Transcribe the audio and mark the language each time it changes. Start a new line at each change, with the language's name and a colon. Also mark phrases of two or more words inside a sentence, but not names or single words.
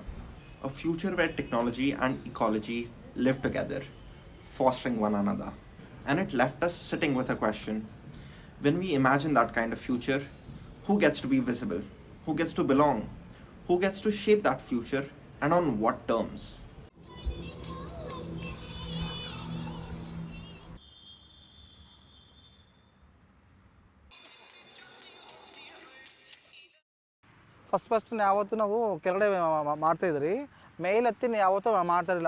English: A future where technology and ecology live together, fostering one another. And it left us sitting with a question. When we imagine that kind of future, who gets to be visible? Who gets to belong? Who gets to shape that future, and on what terms?
Kannada: ಫಸ್ಟ್ ಯಾವತ್ತೂ ನಾವು ಕೆಳಗಡೆ ಮಾಡ್ತಾಯಿದ್ರಿ, ಮೇಲೆತ್ತಿ ಯಾವತ್ತೂ ಮಾಡ್ತಾಯಿರಲಿಲ್ಲ.